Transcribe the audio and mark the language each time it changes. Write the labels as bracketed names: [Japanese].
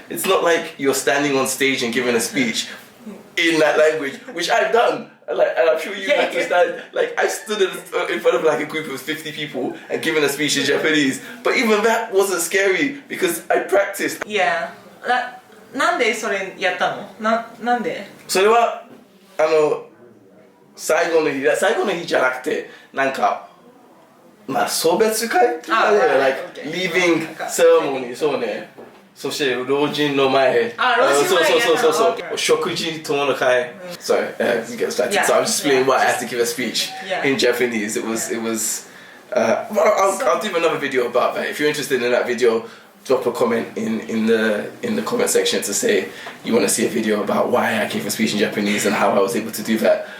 [English] It's not like you're standing on stage and giving a speech in that language, which I've done. Like, and I'm sure you understand. Like, I stood in front of like a group of 50 people and given a speech in Japanese, but even that wasn't scary because I practiced. [Japanese] Yeah. なんでそれやったの？なんで？それは最後の日じゃなくて、なんかまあ送別会とかで、 [English] like leaving ceremony [Japanese] そうね。そして老人の前、そう食事友の会。 [English] Sorry, we get started. So I'm just explaining why I had to give a speech in Japanese. It was. I'll do another video about that. If you're interested in that video, drop a comment in the comment section to say you want to see a video about why I gave a speech in Japanese and how I was able to do that.